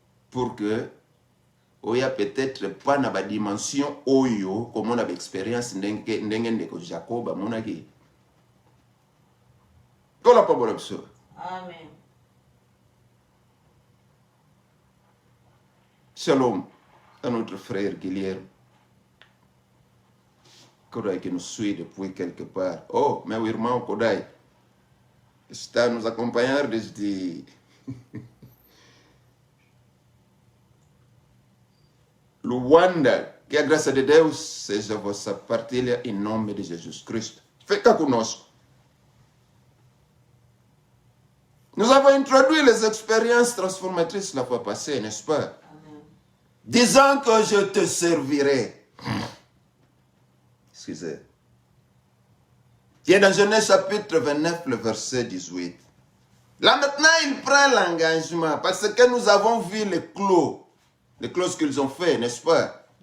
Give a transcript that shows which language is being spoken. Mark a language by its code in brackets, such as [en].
[fr] Pour que, il y a peut-être pas [ln] na ba dimension oyo, [fr] comme on a l'expérience de Jacob, à mon avis. Amen. Shalom à notre frère Guilherme, qui nous suit depuis quelque part. Oh, mais oui, [pt] irmão Kodai está nos acompanhar desde Luanda. Que a graça de Deus seja vossa partilha em nome de Jesus Cristo. Fica conosco. [fr] Nous avons introduit les expériences transformatrices la fois passée, n'est-ce pas? Disant que je te servirai. Excusez. Qui est dans Genèse chapitre 29, le verset 18. Là maintenant, il prend l'engagement parce que nous avons vu les clauses qu'ils ont fait, n'est-ce pas?